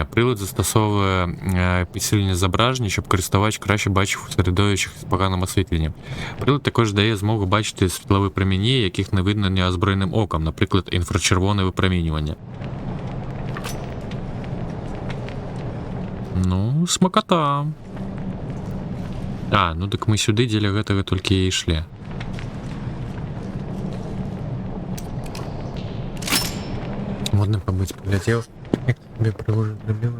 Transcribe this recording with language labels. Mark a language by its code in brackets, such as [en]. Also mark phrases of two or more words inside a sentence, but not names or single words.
[uk] Прилад застосовує підсилення зображення, щоб користувач краще бачив у середовищах з поганим освітленням. Прилад також дає змогу бачити світлові промені, яких не видно неозброєним оком, наприклад, інфрачервоне випромінювання. Ну, смакота. [be] А, ну так ми сюди дзеля гэтага толькі і ішлі. [ru] Модно побыть, поглядел. Я к тебе привожу любимую.